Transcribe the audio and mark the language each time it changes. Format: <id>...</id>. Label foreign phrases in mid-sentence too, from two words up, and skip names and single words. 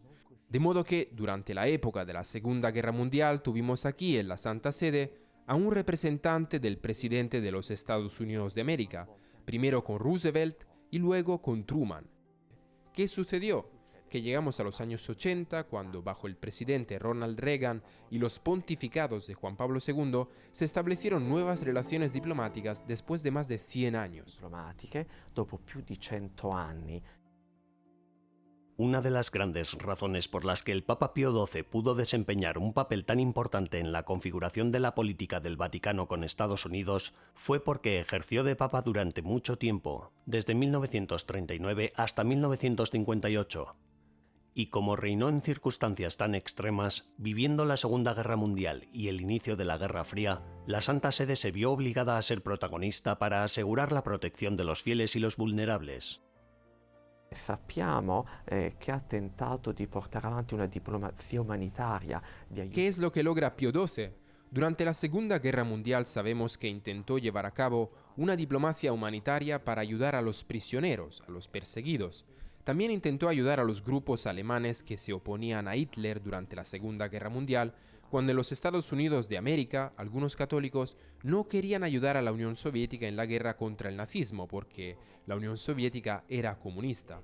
<es>De modo que, durante la época de la Segunda Guerra Mundial, tuvimos aquí en la Santa Sede a un representante del presidente de los Estados Unidos de América, primero con Roosevelt y luego con Truman. ¿Qué sucedió? Que llegamos a los años 80, cuando bajo el presidente Ronald Reagan y los pontificados de Juan Pablo II se establecieron nuevas relaciones diplomáticas después de más de 100 años.</es> <it>Diplomatiche dopo più di 100 anni.</it> <es>Una de las grandes razones por las que el Papa Pío XII pudo desempeñar un papel tan importante en la configuración de la política del Vaticano con Estados Unidos fue porque ejerció de Papa durante mucho tiempo, desde 1939 hasta 1958. Y como reinó en circunstancias tan extremas, viviendo la Segunda Guerra Mundial y el inicio de la Guerra Fría, la Santa Sede se vio obligada a ser protagonista para asegurar la protección de los fieles y los vulnerables.</es> <it>Sappiamo che ha tentato di portare avanti una diplomazia umanitaria.</it> <es>¿Qué es lo que logra Pío XII? Durante la Segunda Guerra Mundial sabemos que intentó llevar a cabo una diplomacia humanitaria para ayudar a los prisioneros, a los perseguidos. También intentó ayudar a los grupos alemanes que se oponían a Hitler durante la Segunda Guerra Mundial, cuando en los Estados Unidos de América algunos católicos no querían ayudar a la Unión Soviética en la guerra contra el nazismo porque la Unión Soviética era comunista.</es>